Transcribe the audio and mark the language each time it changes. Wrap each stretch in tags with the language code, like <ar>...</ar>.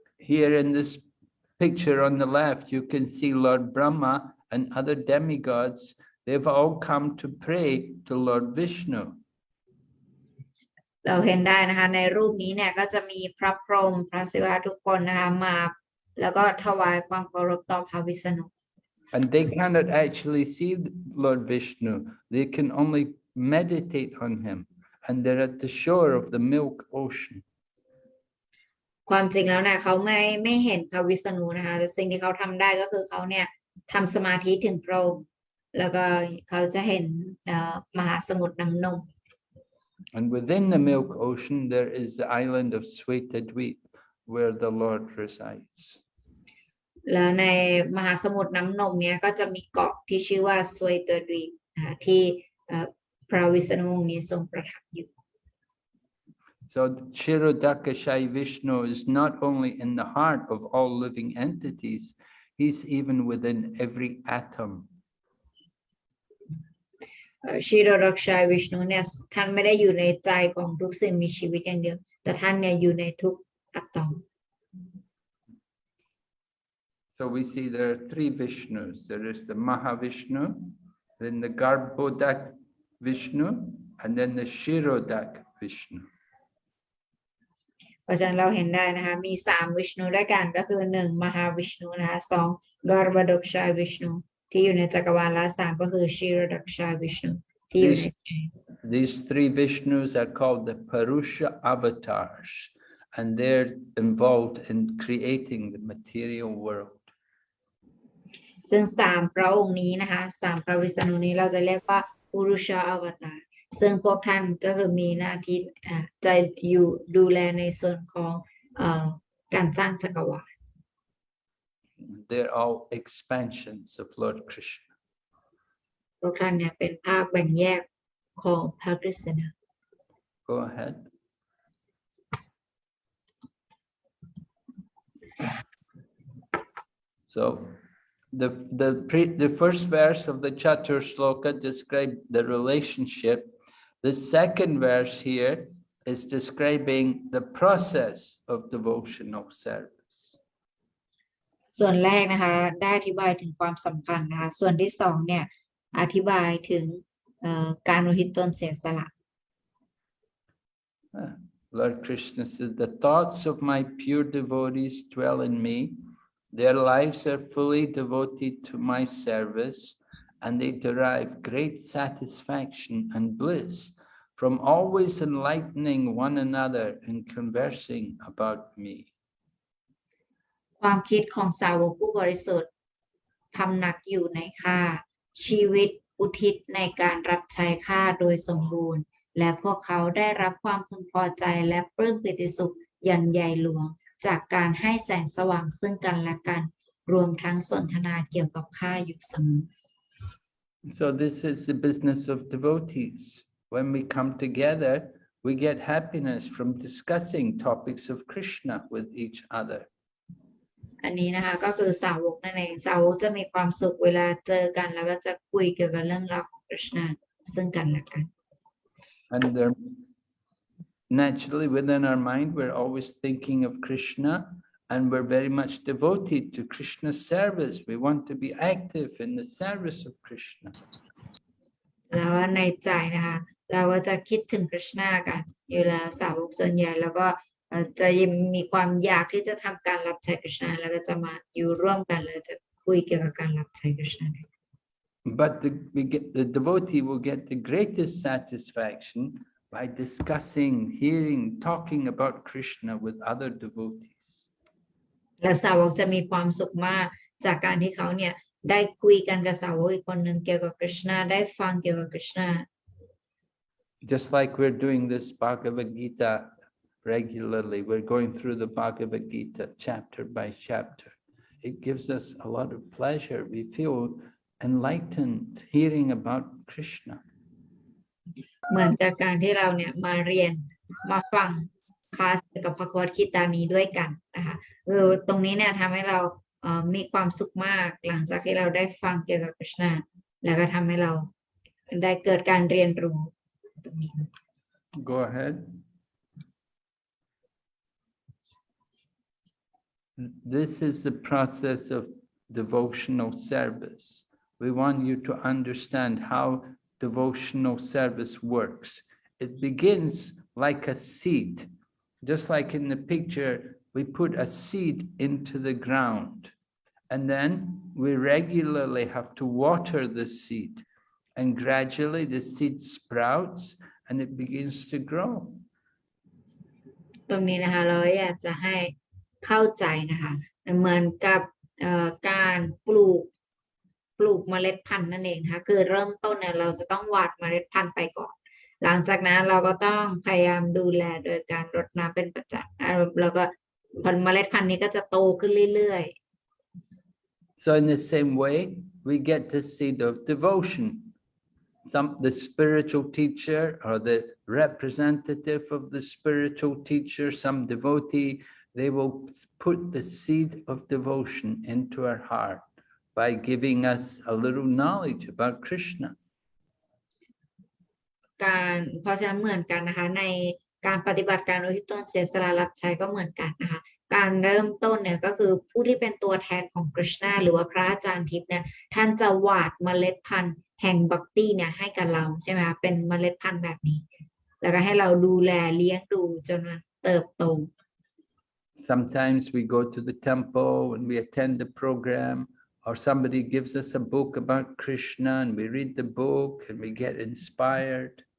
<en>Here in this picture on the left, you can see Lord Brahma and other demigods. They've all come to pray to Lord Vishnu.</en> <th>เราเห็นได้นะคะในรูปนี้เนี่ยก็จะมีพระพรหมพระศิวะทุกคนนะคะมาแล้วก็ถวายความเคารพต่อพระวิษณุ</th> <en>And they cannot actually see Lord Vishnu. They can only meditate on him. And they're at the shore of the Milk Ocean.</en> <th>ความจริงแล้วเนี่ยเขาไม่เห็นพระวิษณุนะคะแต่สิ่งที่เขาทำได้ก็คือเขาเนี่ยทำสมาธิถึงพระองค์แล้วก็เขาจะเห็นมหาสมุทรน้ำนม</th> <en>And within the Milk Ocean, there is the island of Swetadweep, where the Lord resides.</en> <th>แล้วในมหาสมุทรน้ำนมเนี่ยก็จะมีเกาะที่ชื่อว่าสวยตดีปที่พระวิษณุองค์นี้ทรงประทับอยู่</th> <en>So Shirodakashayi Vishnu is not only in the heart of all living entities, he's even within every atom.</en> <th>ชีโรดักชัยวิชนุเนี่ยท่านไม่ได้อยู่ในใจของทุกสิ่งมีชีวิตอย่างเดียวแต่ท่านเนี่ยอยู่ในทุกอะตอม</th> <en>So we see there are three Vishnus. There is the Mahavishnu, then the Garbhodak Vishnu, and then the Shirodak Vishnu.</en> <th>เพราะฉะนั้นเราเห็นได้นะคะมี3วิชนุด้วยกันก็คือ1มหาวิชนุนะคะ2กอร์บดักชัยวิชนุที่อยู่ในจักรวาลและ3ก็คือชีโรดักชัยวิชนุที่อยู่ใน</th> <en>These three Vishnus are called the Purusha avatars, and they're involved in creating the material world.</en> <th>ซึ่ง3พระองค์นี้นะคะ3พระวิษณุนี้เราจะเรียกว่าปุรุชาอวตารซึ่งพวกท่านก็คือมีหน้าที่จะอยู่ดูแลในส่วนของการสร้างจักรวาล</th> <en>They're all expansions of Lord Krishna.</en> <th>พวกท่านเนี่ยเป็นภาคแบ่งแยกของพระกฤษณะ</th> <en>Go ahead. So the first verse of the Chatur Shloka described the relationship. The second verse here is describing the process of devotional service.</en> <th>ส่วนแรกนะคะได้อธิบายถึงความสัมพันธ์นะคะส่วนที่2เนี่ยอธิบายถึง การอุทิศตนเสียสละ</th> <en>Lord Krishna said, the thoughts of my pure devotees dwell in me. Their lives are fully devoted to my service, and they derive great satisfaction and bliss from always enlightening one another and conversing about me.</en> <th>ความคิดของสาวกผู้บริสุทธิ์พำนักอยู่ในข้าชีวิตอุทิศในการรับใช้ข้าโดยสมบูรณ์และพวกเขาได้รับความพึงพอใจและปลื้มปิติสุขอย่างใหญ่หลวงจากการให้แสงสว่างซึ่งกันและกันรวมทั้งสนทนาเกี่ยวกับข้าอยู่เสมอ</th> <en>So this is the business of devotees. When we come together, we get happiness from discussing topics of Krishna with each other.</en> <th>อันนี้นะคะก็คือสาวกนั่นเองสาวกจะมีความสุขเวลาเจอกันแล้วก็จะคุยเกี่ยวกับเรื่องราวของคริชนาซึ่งกันและกัน</th> <en>And naturally within our mind, we're always thinking of Krishna, and we're very much devoted to Krishna's service. We want to be active in the service of Krishna.</en> <th>แล้วในใจนะคะเราก็จะคิดถึงคริชนากันอยู่แล้วสาวกส่วนใหญ่แล้วก็จะมีความอยากที่จะทำการรับใช้คริชนาแล้วก็จะมาอยู่ร่วมกันแล้วจะคุยเกี่ยวกับการรับใช้คริชนา</th> <en>But the devotee will get the greatest satisfaction by discussing, hearing, talking about Krishna with other devotees.</en> <th>และสาวกจะมีความสุขมากจากการที่เขาเนี่ยได้คุยกันกับสาวกอีกคนหนึ่งเกี่ยวกับคริชนาได้ฟังเกี่ยวกับคริชนา</th> <en>Just like we're doing this Bhagavad Gita regularly, we're going through the Bhagavad Gita chapter by chapter. It gives us a lot of pleasure. We feel enlightened hearing about Krishna.</en> <th>เหมือนกับการที่เราเนี่ยมาเรียนมาฟังคลาสกับพระโคตคิตานีด้วยกันนะคะตรงนี้เนี่ยทำให้เรามีความสุขมากหลังจากที่เราได้ฟังเกี่ยวกับคริชนาแล้วก็ทำให้เราได้เกิดการเรียนรู้ตรงนี้</th> <en>Go ahead. This is the process of devotional service. We want you to understand how devotional service works. It begins like a seed. Just like in the picture, we put a seed into the ground, and then we regularly have to water the seed, and gradually the seed sprouts and it begins to grow.</en> <th>ตรงนี้นะคะเราอยากจะให้เข้าใจนะคะเหมือนกับการปลูกเมล็ดพันธุ์นั่นเองนะคะคือเริ่มต้นเนี่ยเราจะต้องหว่านเมล็ดพันธุ์ไปก่อนหลังจากนั้นเราก็ต้องพยายามดูแลโดยการรดน้ำเป็นประจำแล้วก็ผลเมล็ดพันธุ์นี้ก็จะโตขึ้นเรื่อยๆ</th> <en>So in the same way, we get the seed of devotion. The spiritual teacher or the representative of the spiritual teacher, some devotee, they will put the seed of devotion into our heart by giving us a little knowledge about Krishna.</en> <th>เพราะฉะนั้นเหมือนกันนะคะในการปฏิบัติการอุทิศตนเสียสละรับใช้ก็เหมือนกันนะคะการเริ่มต้นเนี่ยก็คือผู้ที่เป็นตัวแทนของคริชนาหรือว่าพระอาจารย์ทิพย์เนี่ยท่านจะหว่านเมล็ดพันธุ์แห่งบัคตี้เนี่ยให้กับเราใช่ไหมคะเป็นเมล็ดพันธุ์แบบนี้แล้วก็ให้เราดูแลเลี้ยงดูจนมันเติบโต</th> <en>Sometimes we go to the temple and we attend the program, or somebody gives us a book about Krishna and we read the book and we get inspired.</en>